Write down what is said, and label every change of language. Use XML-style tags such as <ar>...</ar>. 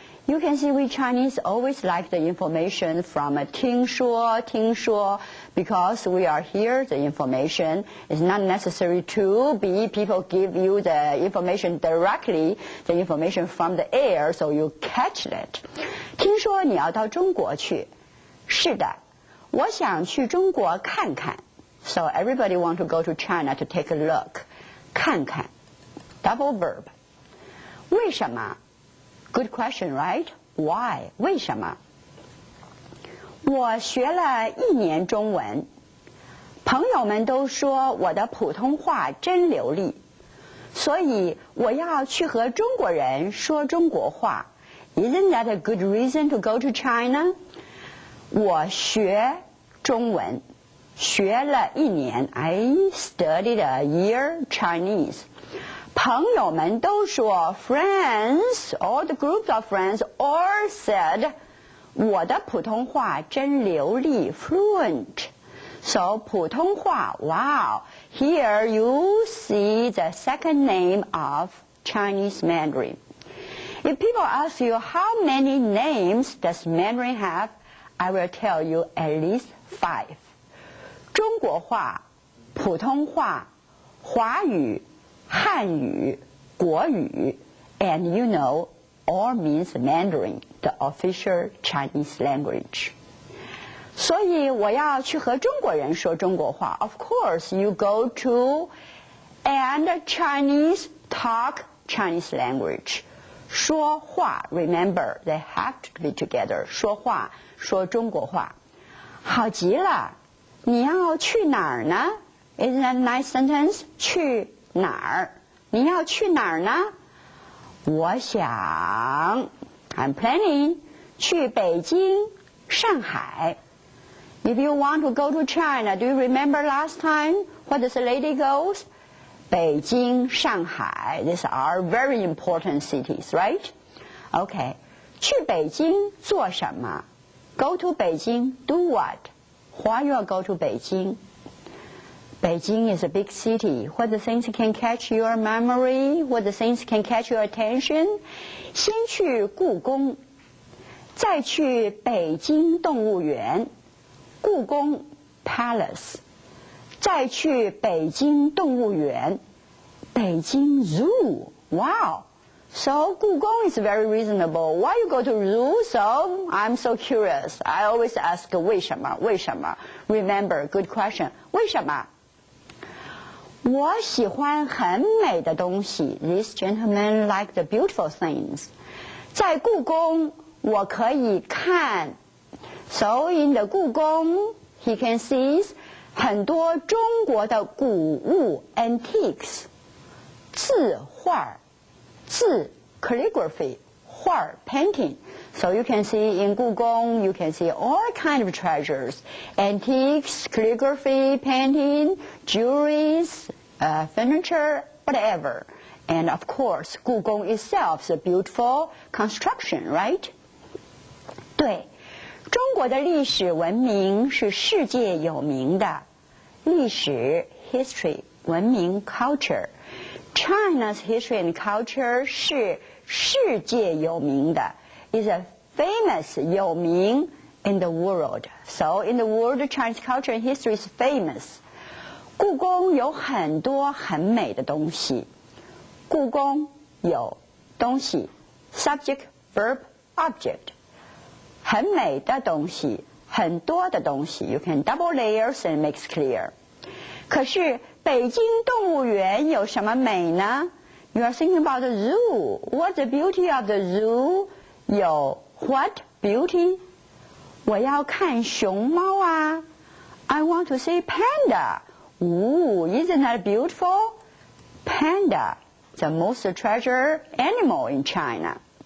<en>You can see we Chinese always like the information from 听说 because we are here, the information is not necessary to be people give you the information directly, the information from the air, so you catch it.</en> <zh>听说你要到中国去。是的，我想去中国看看。</zh> <en>So everybody want to go to China to take a look. 看看 double verb.</en> <zh>为什么</zh> <en>Good question, right? Why?</en> <zh>为什么？我学了1年中文，朋友们都说我的普通话真流利，所以我要去和中国人说中国话。</zh> <en>Isn't that a good reason to go to China?</en> <zh>我学中文，学了1年。</zh> <en>I studied a year Chinese.</en> <zh>朋友们都说</zh> <en>friends, all the groups of friends all said</en> <zh>我的普通话真流利</zh> <en>fluent. So 普通话 wow. Here you see the second name of Chinese Mandarin. If people ask you how many names does Mandarin have, I will tell you at least 5. 中国话、普通话、华语、汉语、国语 and you know, all means Mandarin, the official Chinese language.</en> <zh>所以我要去和中国人说中国话。</zh> <en>Of course, you go to and Chinese talk Chinese language. 说话 remember, they have to be together.</en> <zh>说话，说中国话。好极了，你要去哪儿呢？</zh> <en>Isn't that a nice sentence?</en> <zh>去哪儿？你要去哪儿呢？我想</zh> <en>I'm planning</en> <zh>去北京、上海。</zh> <en>If you want to go to China, do you remember last time? What does the lady goes? 北京、上海 These are very important cities, right?</en> <zh>Okay. 去北京做什么？</zh> <en>Go to 北京 do what? Why you go to 北京？ Beijing is a big city. What the things can catch your memory? What the things can catch your attention?</en> <zh>先去故宫，再去北京动物园，故宫 Palace， 再去北京动物园，北京 Zoo.</zh> <en>Wow! So 故宫 is very reasonable. Why you go to zoo? So I'm so curious. I always ask</en> <zh>为什么？为什么？</zh> <en>Remember, good question.</en> <zh>为什么？我喜欢很美的东西。</zh> <en>This gentleman like the beautiful things.</en> <zh>在故宫，我可以看。</zh> <en>So in the 故宫 he can see</en> <zh>很多中国的古物</zh> <en>antiques.</en> <zh>字画，字 calligraphy, 画 painting.</zh> <en>So you can see in 故宫 you can see all kind of treasures. Antiques, calligraphy, painting, jewelries, furniture, whatever. And of course, 故宫 itself is a beautiful construction, right?</en> <zh>对，中国的历史文明是世界有名的。历史 history 文明 culture.</zh> <en>China's history and culture</en> <zh>是世界有名的</zh> <en>is a famous 有名 in the world. So in the world, Chinese culture and history is famous.</en> <zh>故宫有很多很美的东西。故宫有东西</zh> <en>subject, verb, object.</en> <zh>很美的东西，很多的东西</zh> <en>You can double layers and makes clear.</en> <zh>可是北京动物园有什么美呢？</zh> <en>You are thinking about the zoo. What's the beauty of the zoo?</en> <zh>有</zh> <en>what beauty?</en> <zh>我要看熊猫啊。</zh> <en>I want to see panda. Ooh, isn't that beautiful? Panda, the most treasured animal in China.</en>